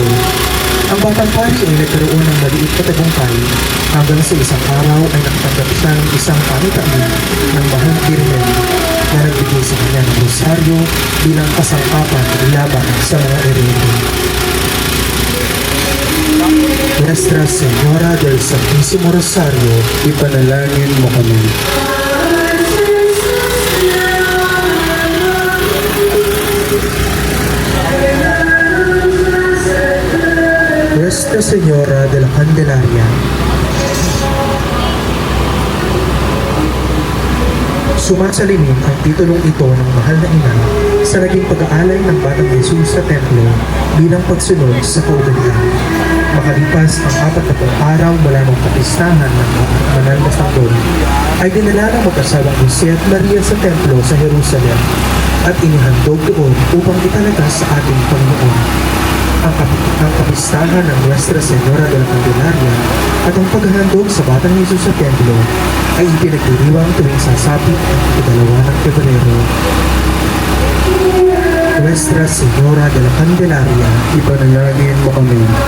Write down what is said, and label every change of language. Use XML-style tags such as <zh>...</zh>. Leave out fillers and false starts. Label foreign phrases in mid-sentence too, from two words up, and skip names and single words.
<tl>Ang batang pari ay nagkaroon ng maliit na tagumpay hanggang sa isang araw ay nakatanggap siya ng isang panitain ng mahal na Birhen na nagbigay sa kanya ng rosaryo bilang kasangkapan laban sa mga erede. Nuestra Señora del Santísimo Rosario, ipanalangin mo kami. Nuestra Señora de la Candelaria. Sumasalimin ang titulong ito ng mahal na ina sa naging pag-aalay ng Batang Jesus sa templo bilang pagsunod sa kaugalian. Makalipas ang 40 araw mula ng kapistahan ng banal na sanggol, ay dinala ng mag-asawang Jose at Maria sa templo sa Jerusalem at inihandog doon upang italaga sa ating Panginoon. Ang kapistahan ng Nuestra Señora de la Candelaria at ang paghahandog sa Batang Jesus sa templo ay ipinagdiriwang tuwing sasapit ang 2 ng Pebrero. Nuestra Señora de la Candelaria, ipanalangin mo kami.</tl>